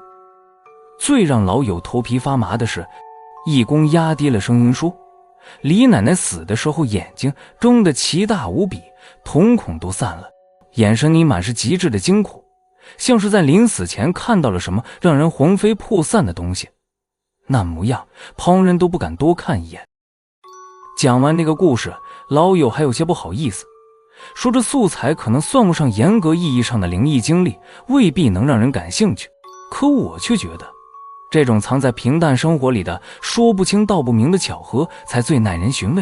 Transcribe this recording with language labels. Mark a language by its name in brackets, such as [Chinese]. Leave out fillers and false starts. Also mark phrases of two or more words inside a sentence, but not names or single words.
[Chinese] 最讓老友頭皮發麻的是，義工壓低了聲音說，李奶奶死的時候眼睛睜得奇大無比，瞳孔都散了，眼神裡滿是極致的驚恐，像是在臨死前看到了什麼讓人魂飛魄散的東西。那模樣，旁人都不敢多看一眼。講完這個故事，老友還有些不好意思，說這素材可能算不上嚴格意義上的靈異經歷，未必能讓人感興趣。可我卻覺得， 這種藏在平淡生活裡的說不清道不明的巧合才最耐人尋味。